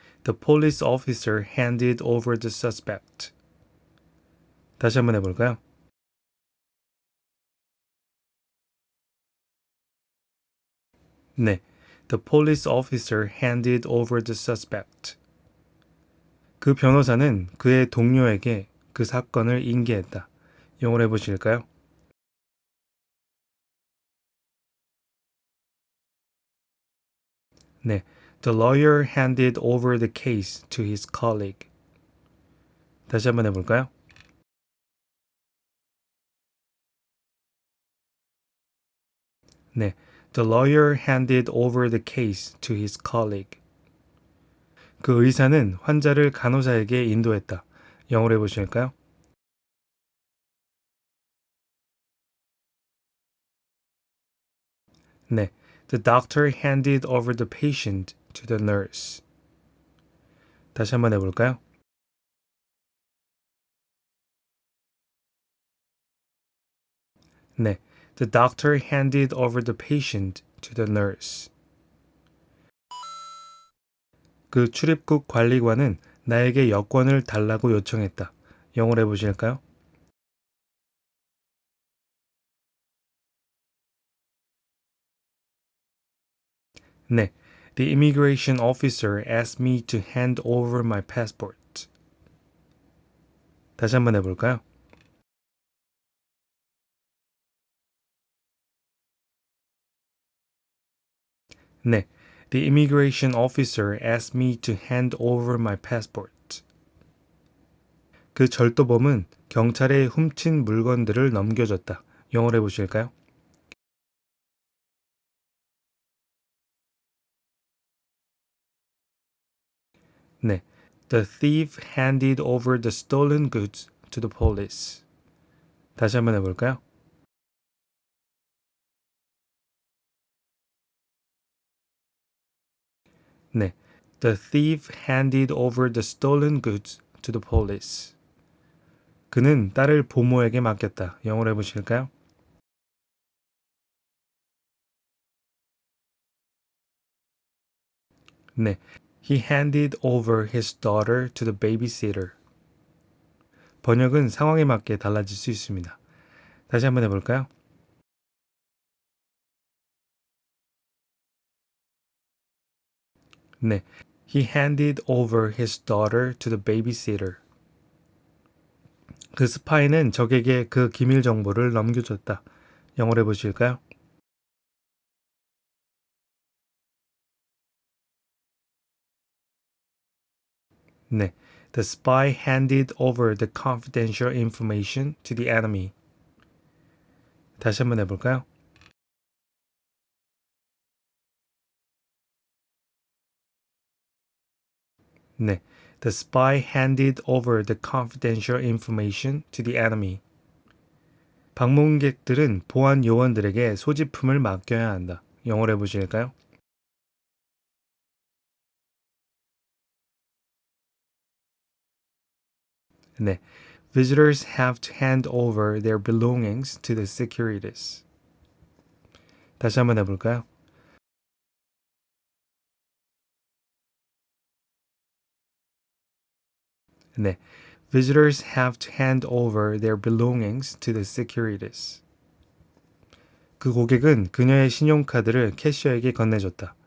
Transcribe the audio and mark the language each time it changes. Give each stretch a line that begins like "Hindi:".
English: The police officer handed over the suspect.
Korean: 다시 한번 해볼까요? 네.
English: The police officer handed over the suspect.
Korean: 그 변호사는 그의 동료에게 그 사건을 인계했다. 영어로 해보실까요? 네.
English: The lawyer handed over the case to his colleague.
Korean: 다시 한번 해볼까요? 네.
English: The lawyer handed over the case to his colleague.
Korean: 그 의사는 환자를 간호사에게 인도했다. 영어로 해보실까요? 네.
English: The doctor handed over the patient to the nurse.
Korean: 다시 한번 해볼까요? 네.
English: The doctor handed over the patient to the nurse.
Korean: 그 출입국 관리관은 나에게 여권을 달라고 요청했다. 영어로 해보실까요? 네.
English: The immigration officer asked me to hand over my passport.
Korean: 다시 한번 해볼까요? 네.
English: The immigration officer asked me to hand over my passport.
Korean: 그 절도범은 경찰에 훔친 물건들을 넘겨줬다. 영어로 해보실까요? 네.
English: The thief handed over the stolen goods to the police.
Korean: 다시 한번 해볼까요? 네.
English: The thief handed over the stolen goods to the police.
Korean: 그는 딸을 보모에게 맡겼다. 영어로 해보실까요? 네.
English: He handed over his daughter to the babysitter.
Korean: 번역은 상황에 맞게 달라질 수 있습니다. 다시 한번 해볼까요? 네.
English: He handed over his daughter to the babysitter.
Korean: 그 스파이는 적에게 그 기밀 정보를 넘겨줬다. 영어로 해보실까요? 네.
English: The spy handed over the confidential information to the enemy.
Korean: 다시 한번 해볼까요? 네.
English: The spy handed over the confidential information to the enemy.
Korean: 방문객들은 보안 요원들에게 소지품을 맡겨야 한다. 영어로 해보실까요? 네.
English: Visitors have to hand over their belongings to the securities.
Korean: 다시 한번 해볼까요? 네.
English: Visitors have to hand over their belongings to the securities.
Korean: 그 고객은 그녀의 신용카드를 캐셔에게 건네줬다.